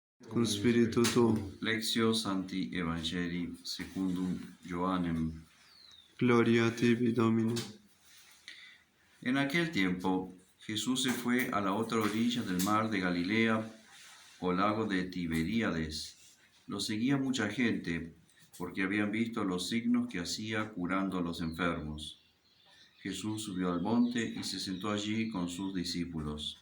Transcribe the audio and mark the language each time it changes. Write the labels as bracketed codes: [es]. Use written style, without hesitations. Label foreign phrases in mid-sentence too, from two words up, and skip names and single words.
[la] cum spiritu tuo. Lectio Sancti Evangelii secundum Johannem. Gloria a tibi, Domine. [es] En aquel tiempo, Jesús se fue a la otra orilla del mar de Galilea, o lago de Tiberíades. Lo seguía mucha gente, porque habían visto los signos que hacía curando a los enfermos. Jesús subió al monte y se sentó allí con sus discípulos.